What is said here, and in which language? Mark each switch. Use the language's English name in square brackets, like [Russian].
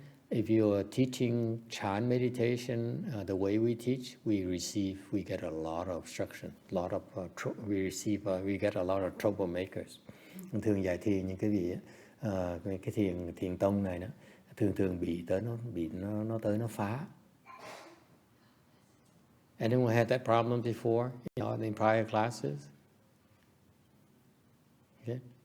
[English] If you are teaching Chan meditation, the way we teach, we get a lot of obstruction, we get a lot of troublemakers. [Vietnamese] Thường dạy thiền những cái gì cái thiền tông này đó, thường bị nó tới nó phá. [English] Anyone had that problem before, in prior classes? Okay.